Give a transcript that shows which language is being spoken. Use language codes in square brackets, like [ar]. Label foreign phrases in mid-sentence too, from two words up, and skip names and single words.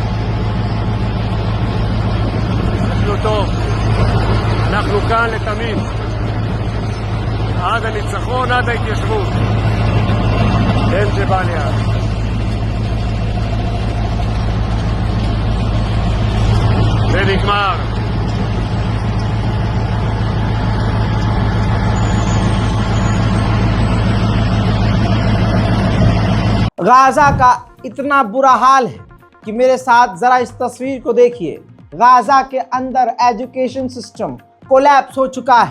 [he] תסתכלו טוב. אנחנו כאן לתמיד. עד הניצחון, עד ההתיישבות. כן, ג'באליה. זה נגמר. [hi] गाजा का इतना बुरा हाल है कि मेरे साथ जरा इस तस्वीर को देखिए। गाजा के अंदर [en] education system [hi] कोलैप्स हो चुका है।